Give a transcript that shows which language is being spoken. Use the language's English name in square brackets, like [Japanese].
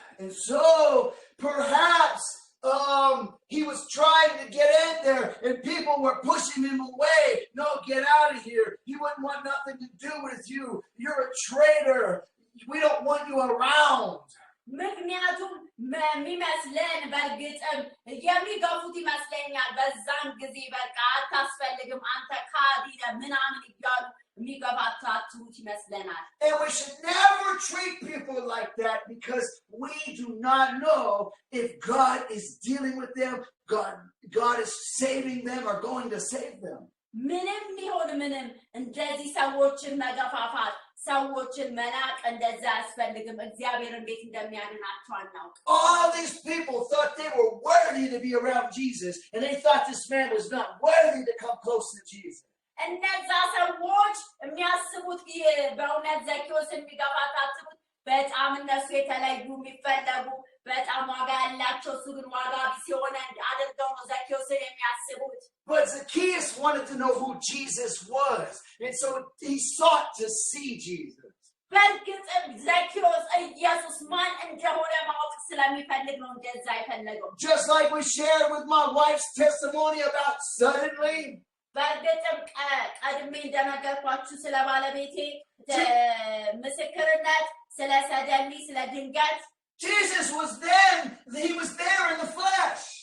[English] And so perhaps he was trying to get in there and people were pushing him away. No, get out of here. He wouldn't want nothing to do with you. You're a traitor. We don't want you around. [Amharic] ምክንያቱም የሚመስለን በእርግጥም የሚገፉት ይመስለኛል። በዛን ጊዜ በቃ አታስፈልግም አንተ ካዲ ነህ ምናምን እያሉ የሚገፋታችሁት ይመስለናል። [English] And we should never treat people like that because we do not know if God is dealing with them, God is saving them or going to save them. [Amharic] ምንም ሊሆን ምንም እንደዚህ ሰዎችን መገፋፋት ሰዎችን መናቅ እንደዛ አያስፈልግም። እግዚአብሔር እንዴት እንደሚያድናቸው አናውቅ። [English] All these people thought they were worthy to be around Jesus, and they thought this man was not worthy to come close to Jesus. [Amharic] እነዛ ሰዎች የሚያስቡት በእውነት ዘኬዎስ የሚገፋታችሁት በጣም እነሱ የተለዩ የሚፈለጉ በጣም ዋጋ ያላቸው እሱ ግን ዋጋ ቢስ የሆነ አድርገው ነው ዘኬዎስን የሚያስቡት። [English] But Zacchaeus wanted to know who Jesus was, and so he sought to see Jesus. [Amharic] በእርግጥም ዘኬዎስ ኢየሱስ ማን እንደሆነ ማወቅ ስለሚፈልግ ነው እንደዛ የፈለገው። [English] Just like we shared with my wife's testimony about suddenly. [Amharic] በእርግጥም ቀድሜ እንደነገርኳችሁ ስለ ባለቤቴ ምስክርነት ስለ ሰደንሊ ስለ ድንገት [English] Jesus was then, he was there in the flesh.